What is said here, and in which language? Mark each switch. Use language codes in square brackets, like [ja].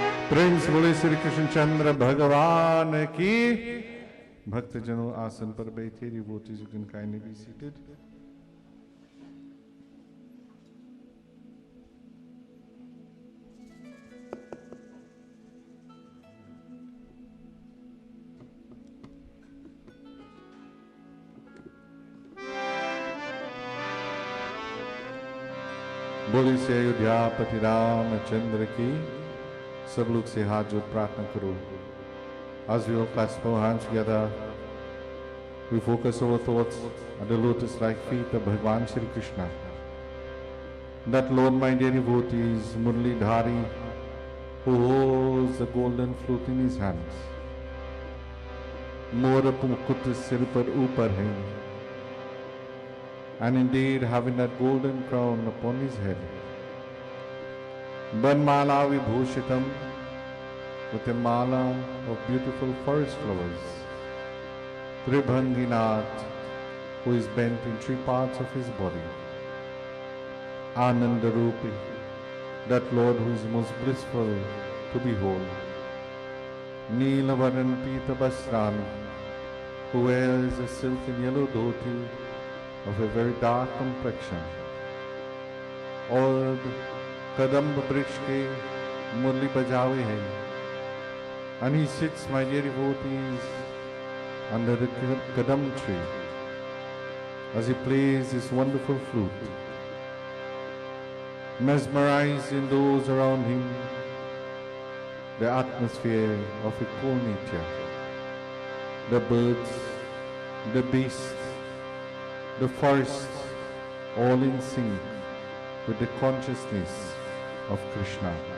[hi] Prince बोले श्री कृष्णचंद्र भगवान की। भक्तजनों आसन पर बैठे, [en] devotees, you can kindly be seated. [hi] बोले से अयोध्यापति रामचंद्र की। सब लोग से हाथ जोड़ प्रार्थना करो। [en] As we all clasp our hands together, we focus our thoughts on the lotus-like feet of Bhagwan Shri Krishna. That Lord, my dear devotees, Murli Dhari, who holds the golden flute in his hands. [hi] Mora mukut sir par upar hai. [en] And indeed having that golden crown upon his head. Banmala vibhushitam, with a mala of beautiful forest flowers. Tribhanginath, who is bent in 3 parts of his body. Anandarupi, that Lord who is most blissful to behold. Neelavaran Pitabasran, who wears a silken yellow dhoti of a very dark complexion. [hi] और कदम्ब वृक्ष के मुरली बजावे है. [en] And he sits, my dear devotees, under the kadam tree as he plays his wonderful flute, mesmerizing those around him, the atmosphere of a cool nature, the birds, the beasts, the forests, all in sync with the consciousness of Krishna.